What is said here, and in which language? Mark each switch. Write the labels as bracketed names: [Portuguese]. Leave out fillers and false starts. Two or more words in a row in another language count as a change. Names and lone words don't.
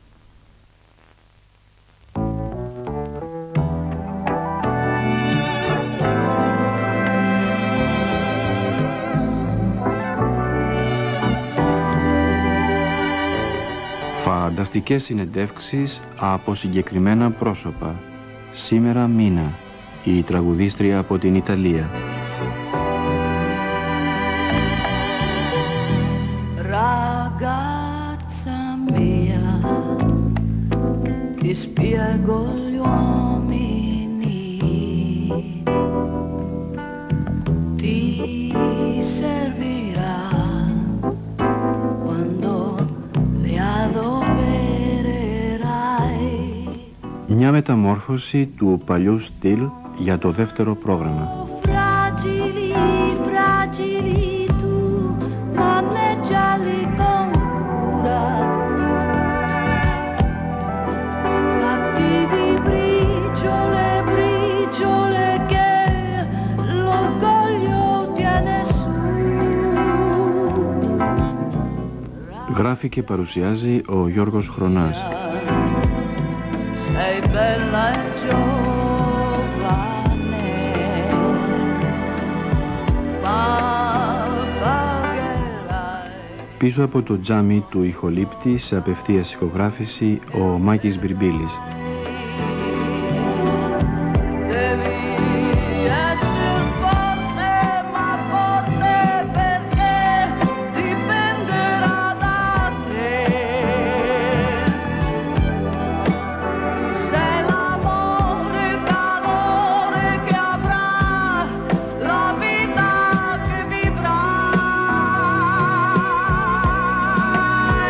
[Greek] Φανταστικές συνεντεύξεις από συγκεκριμένα πρόσωπα. Σήμερα Μίνα, η τραγουδίστρια από την Ιταλία. [Italian] Ragazza mia, ti spiego gli uomini, ti servirà quando li adopererai. [Greek] Μια μεταμόρφωση του παλιού στυλ για το δεύτερο πρόγραμμα. [Italian] Fragili, fragili tu, maneggiali con cura. Fatti di briciole, briciole che l'orgoglio tiene su. [Greek] Γράφει και παρουσιάζει ο Γιώργος Χρονάς. [Italian] Sei bella e giovane, ma pagherai. [Greek] Πίσω από το τζάμι του ηχολήπτη σε απευθείας ηχογράφηση ο Μάκης Μπυρμπίλης. [Italian] Devi essere forte, ma forte perché dipenderà da te. Sei l'amore, il calore che avrà, la vita che vivrai.